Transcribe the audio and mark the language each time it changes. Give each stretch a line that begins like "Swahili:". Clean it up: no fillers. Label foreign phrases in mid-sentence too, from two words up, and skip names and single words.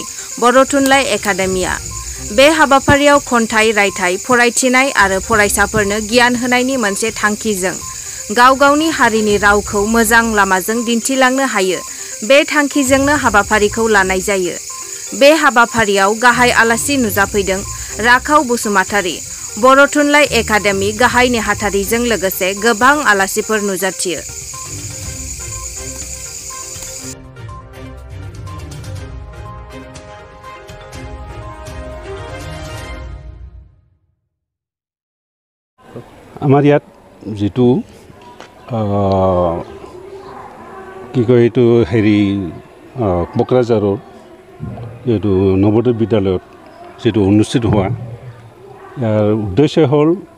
Bodo: बर' थुनलाइ एकाडेमिया बे हाबाफारियाव खन्थाइ रायथाइ फरायथिनाय आरो फरायसाफोरनो गियान होनायनि मोनसे थांखिजों गाव गावनि हारिनि रावखौ मोजां लामाजों दिन्थिलांनो हायो बे थांखिजोंनो हाबाफारिखौ लानाय जायो बे हाबाफारियाव गाहाय आलासि नुजाफैदों राखाव बसुमतारी बर' थुनलाइ एकाडेमि गाहाय नेहाथारिजों लोगोसे गोबां आलासिफोर नुजाथियो
Assamese: আমাৰ ইয়াত যেটো কি কয় এইটো হেৰি কোকৰাঝাৰৰ এইটো নৱোদয় বিদ্যালয়ত যেটো অনুষ্ঠিত হোৱা ইয়াৰ উদ্দেশ্য হ'ল